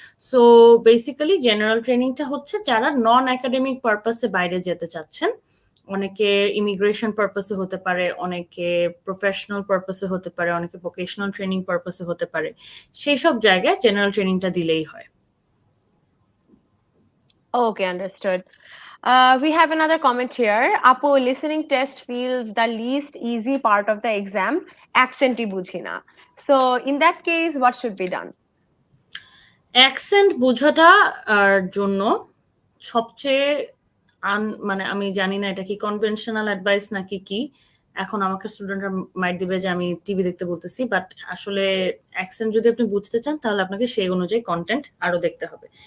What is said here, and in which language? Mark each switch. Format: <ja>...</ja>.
<bn>So basically general ট্রেনিংটা হচ্ছে যারা নন একাডেমিক পারপাসে বাইরে যেতে চাচ্ছেন, অনেকে ইমিগ্রেশন পারপাসে হতে পারে, অনেকে প্রফেশনাল পারপাসে হতে পারে, অনেকে ভোকেশনাল ট্রেনিং পারপাসে হতে পারে, সেই সব জায়গায় জেনারেল ট্রেনিংটা দিলেই হয়।</bn> <en>Okay, understood. We have another comment here. Apo, listening test feels the least easy part of the exam.</en> <bn>Accent ই বুঝি না.</bn> <en>So in that case, what should be done?</en> <bn>Accent বোঝাটা জন্য সবচেয়ে মানে আমি জানি না এটা কি কনভেনশনাল অ্যাডভাইস নাকি কি, এখন আমাকে স্টুডেন্টরা মাইট দিবে যে আমি টিভি দেখতে বলতেছি, বাট আসলে অ্যাকসেন্ট যদি আপনি বুঝতে চান তাহলে আপনাকে সেই অনুযায়ী কন্টেন্ট আরো দেখতে হবে।</bn>